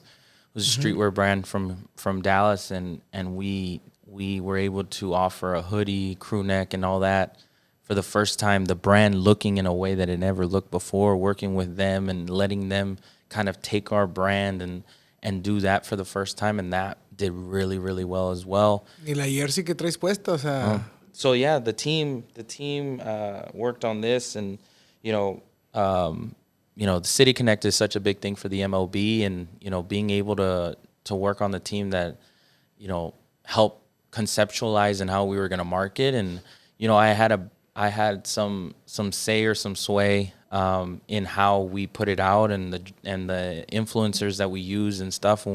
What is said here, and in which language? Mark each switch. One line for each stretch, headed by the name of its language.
English: It was a streetwear brand from Dallas, and we were able to offer a hoodie, crew neck, and all that for the first time. The brand looking in a way that it never looked before, working with them and letting them kind of take our brand and do that for the first time, and that did really, really well as well.
Spanish: Y la jersey que traes puesta, o sea...
English: So yeah, the team worked on this, and you know, the City Connect is such a big thing for the MLB, and you know, being able to work on the team that, you know, help conceptualize and how we were going to market, and you know, I had some say or some sway in how we put it out, and the influencers that we use and stuff.